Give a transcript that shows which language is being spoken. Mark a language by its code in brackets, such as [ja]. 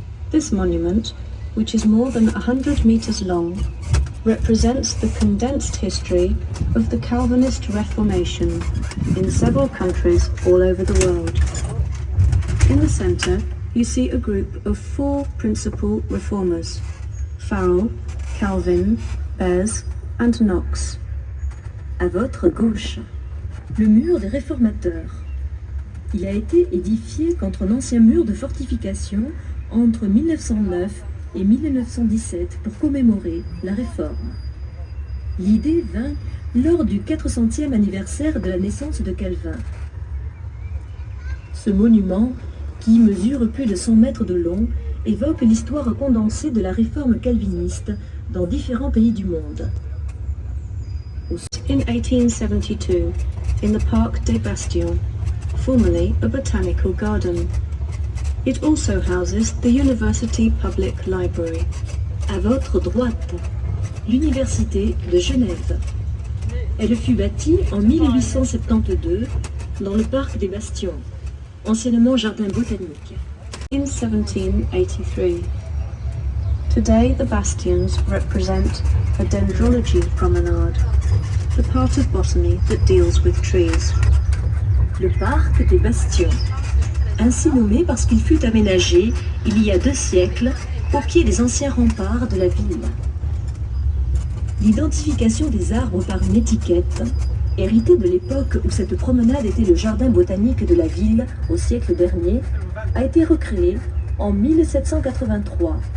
[en] This monument, which is more than 100 meters long, represents the condensed history of the Calvinist Reformation in several countries all over the world. In the center, you see a group of 4 principal reformers: Farel, Calvin, Beze, and Knox. [fr] À votre gauche, le mur des réformateurs. Il a été édifié contre un ancien mur de fortification entre 1909 et 1917 pour commémorer la Réforme. L'idée vint lors du 400e anniversaire de la naissance de Calvin. Ce monument, qui mesure plus de 100 mètres de long, évoque l'histoire condensée de la réforme calviniste dans différents pays du monde. [en] In 1872, in the Parc des Bastions, formerly a botanical garden. It also houses the University Public Library. [fr] À votre droite, l'Université de Genève. Elle fut bâtie en 1872 dans le Parc des Bastions, anciennement jardin botanique. [en] In 1783. Today the bastions represent a dendrology promenade, the part of botany that deals with trees. [fr] Le Parc des Bastions, ainsi nommé parce qu'il fut aménagé il y a 2 siècles au pied des anciens remparts de la ville. L'identification des arbres par une étiquette, héritée de l'époque où cette promenade était le jardin botanique de la ville au siècle dernier, a été recréée en 1783.